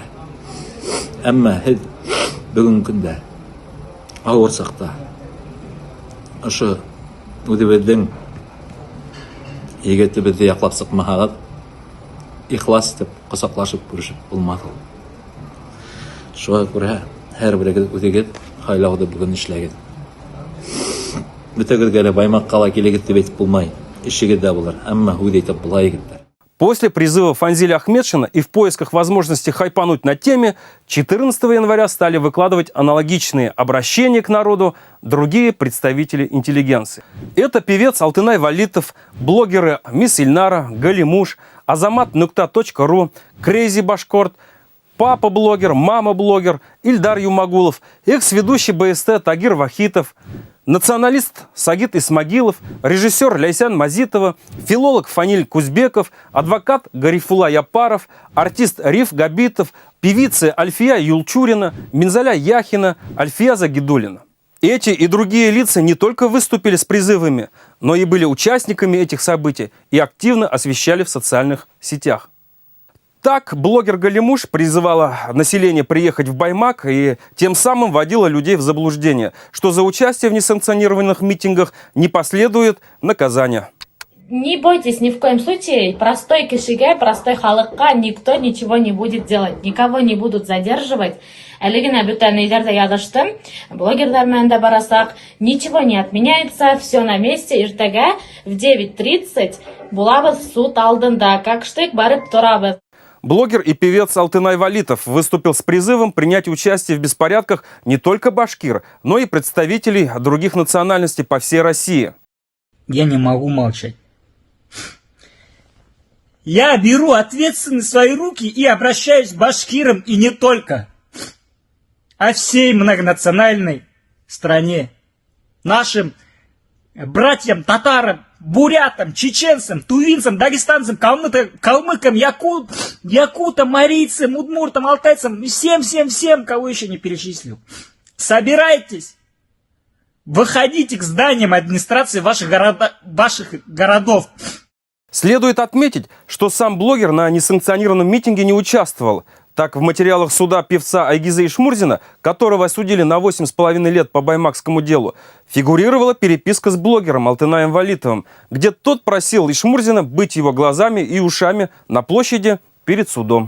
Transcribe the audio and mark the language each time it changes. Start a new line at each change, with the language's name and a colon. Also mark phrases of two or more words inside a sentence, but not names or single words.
Bashkir: Әммә һеҙ бөгөнгө көндә ауыр саҡта ошо үҙебеҙҙең егетебеҙҙе яҡлап сыҡмаһағыҙ, ихлас итеп ҡосаҡлашып күрешеп булмаҫ ул. Шуға күрә һәр берегеҙ үҙегеҙ һайлауҙы бөгөн эшләгеҙ. Бөтәгеҙгә лә Баймаҡҡа ла килегеҙ тип әйтеп булмай. Эшегеҙ дә булыр. Әммә һүҙ әйтеп була егеттәр.
Russian: После призыва Фанзиля Ахметшина и в поисках возможности хайпануть на теме, 14 января стали выкладывать аналогичные обращения к народу другие представители интеллигенции. Это певец Алтынай Валитов, блогеры Мисс Ильнара, Галимуш, Азамат.ру, Крейзи Башкорт, папа-блогер, мама-блогер Ильдар Юмагулов, экс-ведущий БСТ Тагир Вахитов, националист Сагит Исмагилов, режиссер Ляйсян Мазитова, филолог Фаниль Кузбеков, адвокат Гарифула Япаров, артист Риф Габитов, певицы Альфия Юлчурина, Минзаля Яхина, Альфия Загидулина. Эти и другие лица не только выступили с призывами, но и были участниками этих событий и активно освещали в социальных сетях. Так, блогер Галимуш призывала население приехать в Баймак и тем самым вводила людей в заблуждение, что за участие в несанкционированных митингах не последует наказания. Не бойтесь ни в коем случае, простой кишиге, простой халыкка никто ничего не будет делать, никого не будут задерживать.
Bashkir: Әлегенә бүтән өйләрдә языштым, блогерлармен да барасак,
Russian: ничего не отменяется, все на месте, иртәгә в 9:30
Bashkir: булабыз суд алдында,
Russian: как штык
Bashkir: барып торабыз.
Russian: Блогер и певец Алтынай Валитов выступил с призывом принять участие в беспорядках не только башкир, но и представителей других национальностей по всей России. Я не могу молчать. Я беру ответственность в свои руки и обращаюсь к башкирам и не только, а всей многонациональной стране. Нашим братьям, татарам, бурятам, чеченцам, тувинцам, дагестанцам, калмыкам, якутам, марийцам, удмуртам, алтайцам, всем, кого еще не перечислил. Собирайтесь, выходите к зданиям администрации ваших городов. Следует отметить, что сам блогер на несанкционированном митинге не участвовал. Так, в материалах суда певца Айгиза Ишмурзина, которого осудили на 8,5 лет по баймакскому делу, фигурировала переписка с блогером Алтынаем Валитовым, где тот просил Ишмурзина быть его глазами и ушами на площади перед судом.